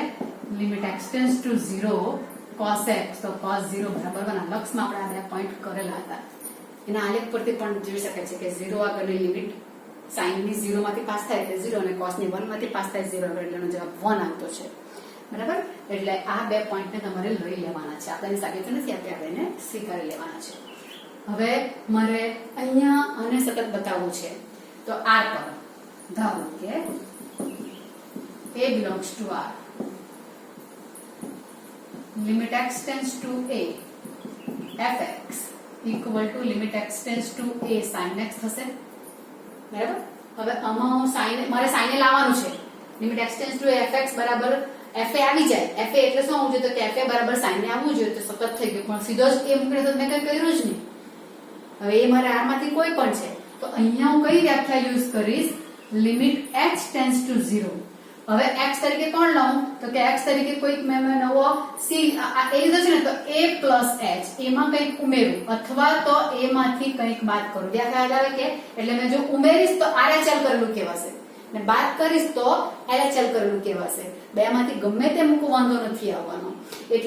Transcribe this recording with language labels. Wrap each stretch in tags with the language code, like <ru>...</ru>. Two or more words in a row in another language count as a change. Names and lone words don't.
<en>limit x tends to 0 cos x</en> <gu>તો cos 0 બરાબર 1 લક્ષમાં આપણે આ બે પોઈન્ટ કરેલા હતા એના આલેખ પરથી પણ જોઈ શકાય છે કે 0 આગળની લિમિટ sin ની 0 માંથી પાસ થાય એટલે 0 અને cos ની 1 માંથી પાસ થાય 0 એટલે એનો જવાબ 1 આવતો છે બરાબર એટલે આ બે પોઈન્ટને તમારે લઈ લેવાના છે આપણે સાબિત નથી આપણે એને સ્વીકારી લેવાના છે હવે મારે અહીંયા આને સતત બતાવવું છે તો r પર ધારો કે</gu> <en>a belongs to r limit x tends to a fx equal to limit x tends to a sin x</en> <gu>થશે બરાબર હવે આમાં હું sin મારે sin એ લાવવાનું છે</gu> <en>limit x tends to a fx</en> <gu>બરાબર fa આવી જાય fa એટલે શું આવવું જોઈએ તો કે fa બરાબર sin એ આવવું જોઈએ તો સતત થઈ ગયું પણ સીધો જ એ મૂકીને તો મેં કંઈ કર્યું જ નહીં હવે એ મારે r માંથી કોઈ પણ છે તો અહીંયા હું કઈ વ્યાખ્યા યુઝ કરીશ લિમિટ</gu> <en>x tends to 0</en> <gu>હવે x તરીકે કોણ લઉં તો કે x તરીકે કોઈક મેં નવો c આ a લીધો છે ને તો</gu> <en>a plus h</en> <gu>એમાં કંઈક ઉમેરું અથવા તો a માંથી કંઈક બાદ કરું વ્યાખ્યા આવે કે એટલે મેં જો ઉમેરીશ તો RHL કરેલું કહેવાશે ને બાદ કરીશ તો LHL કરેલું કહેવાશે બે માંથી ગમે તે મૂકવું વાંધો નથી આવવાનો એટલે</gu>